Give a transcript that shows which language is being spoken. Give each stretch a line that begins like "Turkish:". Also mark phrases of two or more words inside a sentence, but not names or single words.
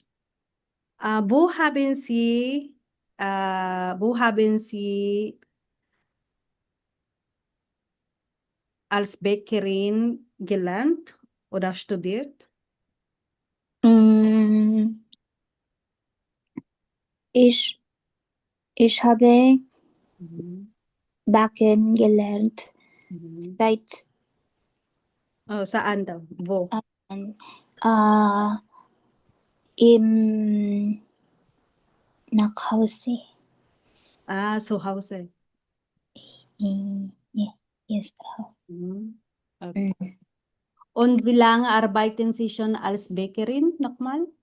German: Wo haben Sie als Bäckerin gelernt oder studiert? Ich habe Mhm. Backen gelernt Mhm. seit
Filipino: Oh, saan daw?
German: Wo? im Nachhause. Zu Hause.
English: Yes, Frau. Okay.
German: Und wie lange arbeiten Sie schon als Bäckerin nochmal?